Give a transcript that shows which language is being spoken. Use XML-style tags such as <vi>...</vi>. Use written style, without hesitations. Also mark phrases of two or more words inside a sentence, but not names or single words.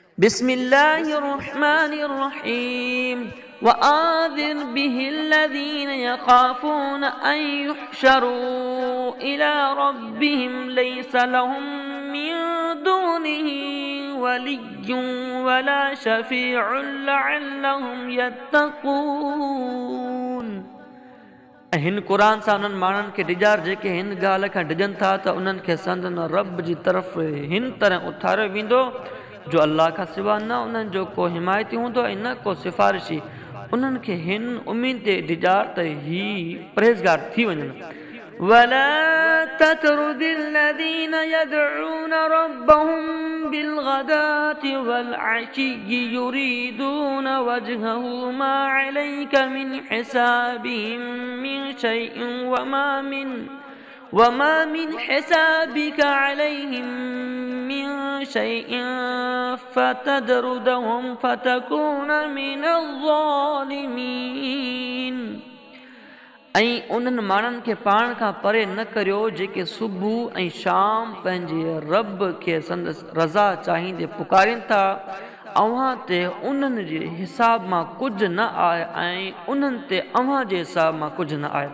<ar>بسم الله الرحمن الرحيم وآذر به الذين يخافون أن يحشروا إلى ربهم ليس لهم من دونه ولي ولا شفيع لعلهم يتقون.</ar> <sd>हिन क़ुरान सां उन्हनि माण्हुनि खे ॾिॼार जेके हिन ॻाल्हि खां ॾिजनि था त उन्हनि खे संदन रब जी तरफ़ हिन तरह उथारियो वेंदो जो अल्लाह खां सिवा न उन्हनि जो को हिमायती हूंदो ऐं न को सिफ़ारिशी. उन्हनि खे हिन उम्मीद ते ॾिॼार त ही परहेज़गार थी वञनि.</sd> <ar>ولا تطرد الذين يدعون ربهم بالغداة والعشي يريدون وجهه ما عليك من حسابهم من شيء وما من حسابك عليهم من شيء فتطردهم فتكون من الظالمين.</ar> <sd>ऐं उन्हनि माण्हुनि खे पाण खां परे न करियो जेके सुबुह ऐं शाम पंहिंजे रब खे संदसि रज़ा चाहींदे पुकारनि था. अव्हां ते उन्हनि जे हिसाब मां कुझु न आहे ऐं उन्हनि ते अव्हां जे हिसाब मां कुझु न आहे.</sd>